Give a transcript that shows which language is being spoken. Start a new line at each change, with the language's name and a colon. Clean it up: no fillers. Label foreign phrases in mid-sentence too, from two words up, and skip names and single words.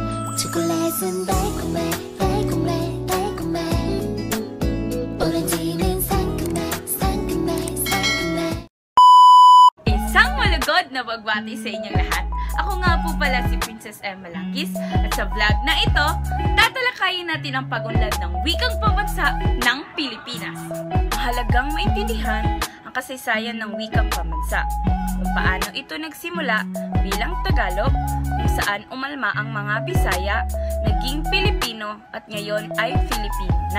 Korean: 초콜릿은 달콤해 달콤해 달콤해 오렌지는 상큼해 상큼해 상큼해.
Filipino: Isang malugod na pagbati sa inyong lahat. Ako nga po pala si Princess Emma Langkis at sa vlog na ito, tatalakayin natin ang pag-unlad ng wikang pambansa ng Pilipinas. Mahalagang maintindihan ang kasaysayan ng wikang pambansa, kung paano ito nagsimula bilang Tagalog, kung saan umalma ang mga Bisaya, naging Pilipino at ngayon ay Filipino na.